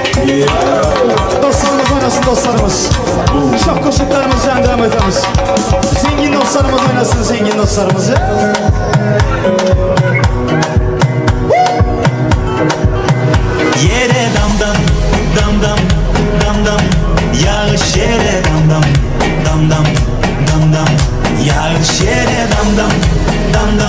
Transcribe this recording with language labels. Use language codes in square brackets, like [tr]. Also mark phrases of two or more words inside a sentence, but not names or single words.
[tr] Dostlarımız oynasın dostlarımız. Şah koşuklarımızdan devam edemiz. Zengin dostlarımız oynasın zengin dostlarımızı. Yere dam dam dam dam dam dam yağış yere dam dam dam dam dam dam yağış yere dam dam dam dam